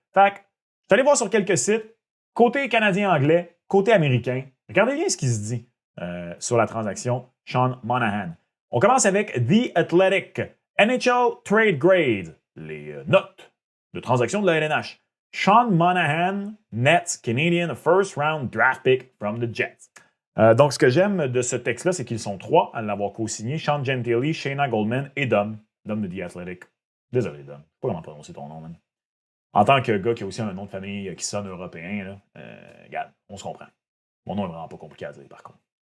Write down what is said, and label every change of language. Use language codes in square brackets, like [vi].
[fr] Fait que, je suis allé voir sur quelques sites, côté canadien-anglais, côté américain. Regardez bien ce qui se dit sur la transaction Sean Monahan. On commence avec The Athletic, NHL Trade Grade, les notes de transaction de la LNH. [en] Sean Monahan nets Canadian first round draft pick from the Jets. [fr] Donc, ce que j'aime de ce texte-là, c'est qu'ils sont 3 à l'avoir co-signé. Sean Gentili, Shayna Goldman et Dom. Dom de The Athletic. Désolé, Dom. Je sais pas comment prononcer ton nom, man. En tant que gars qui a aussi un nom de famille qui sonne européen, là, regarde, on se comprend. Mon nom est vraiment pas compliqué à dire, par contre.